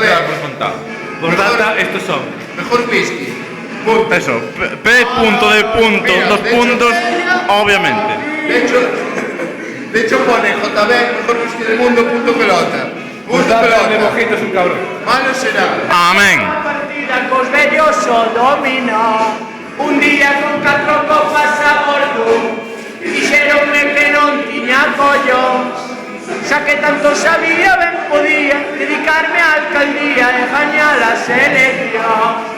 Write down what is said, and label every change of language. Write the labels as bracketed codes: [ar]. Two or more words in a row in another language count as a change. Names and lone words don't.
[es] queda por descontar. Por data, estos son. Mejor whisky. Eso, P punto de punto, Mira, dos de hecho, puntos, obviamente. De hecho pone JB, mejor whisky del mundo, punto pelota. Punto pelota. mojito es un cabrón. Malo será. Amén. [gl] A partida cos vellos o dominó. Un día con 4 copas a bordo. Dixeronme que non tiña collón. Xa que tanto sabía ben podía dedicarme á alcaldía e gañar a selección.